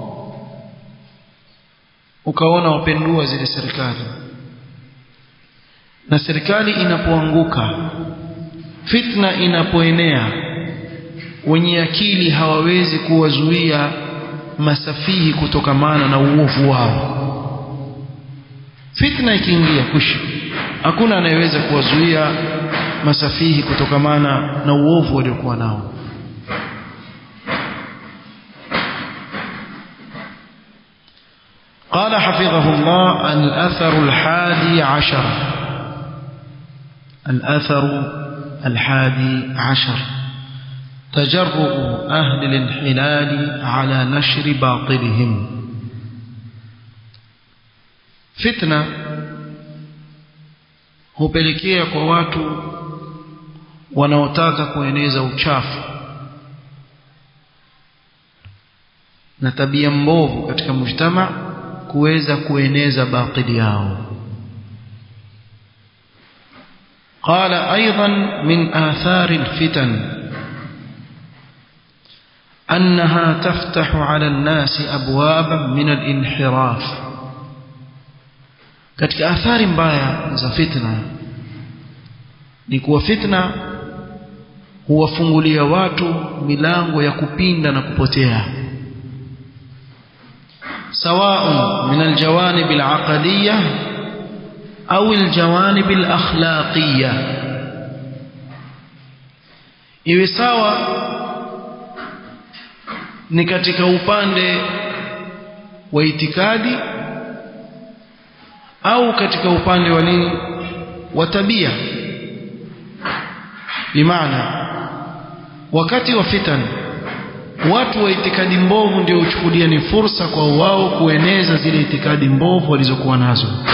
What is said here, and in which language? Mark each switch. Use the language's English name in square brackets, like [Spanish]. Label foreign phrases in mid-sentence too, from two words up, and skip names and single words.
[Swahili] Ukaona wapendua zile serikali, na serikali inapoanguka, fitna inapoenea, wenye akili hawawezi kuwazuia masafihi kutokamana na uovu wao. Fitna ikiingia kushi, hakuna anayeweza kuwazuia masafihi kutokamana na uovu waliokuwa nao. [Arabic] قال حفظه الله: الأثر 11. الأثر 11: تجرؤ أهل الانحلال على نشر باطلهم. [Swahili] فتنة hupelekea kwa watu wanaotaka kueneza uchafu na tabia mbovu katika mujtama kuweza kueneza batili yao. [Arabic] قال أيضا: من آثار الفتن أنها تفتح على الناس أبوابا من الانحراف. [Swahili] katika athari mbaya za fitna ni kuwa fitna huwafungulia watu milango ya kupinda na kupotea, [Arabic] سواء من الجوانب العقدية أو الجوانب الأخلاقية. [Swahili] iwe sawa ni katika upande wa itikadi au katika upande wa nini? Wa tabia. Bimaana wakati wa fitna watu wa itikadi mbovu ndio uchukulia ni fursa kwa wao kueneza zile itikadi mbovu walizokuwa nazo.